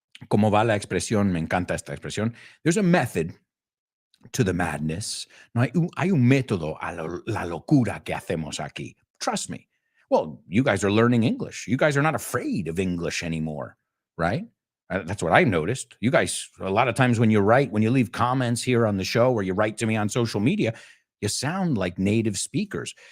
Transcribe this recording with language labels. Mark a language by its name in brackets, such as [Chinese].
[Spanish] Como va la expresión, me encanta esta expresión. [English] There's a method to the madness. [Spanish] No, hay un método a la locura que hacemos aquí. [English] Trust me. Well, you guys are learning English. You guys are not afraid of English anymore, right? That's what I noticed. You guys, a lot of times when you leave comments here on the show or you write to me on social media, you sound like native speakers.